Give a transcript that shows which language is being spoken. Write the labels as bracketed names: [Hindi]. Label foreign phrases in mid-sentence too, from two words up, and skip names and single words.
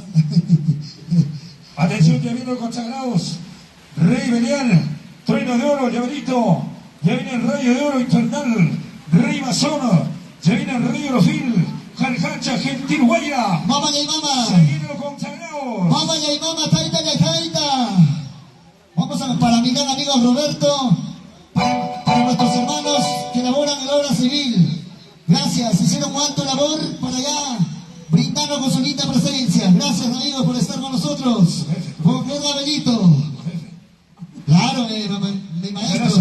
[Spanish] Atención, ya vienen los consagrados. Rey Belial, Trueno de Oro, Llaverito. Ya viene el Rayo de Oro Infernal. Rey Masón. Ya viene el Rey Orofil. Jarjacha, Gentil Guaya. Mama y mama. Se vienen los consagrados. Mama y mama, taita y taita. Vamos a, para mi gran amigo Roberto. Para nuestros hermanos que laboran en la obra civil. Gracias, hicieron un alto labor para allá brindarnos con su linda presencia. Gracias, amigos, por estar con nosotros. Con Pedro Abelito. Claro, mis maestros.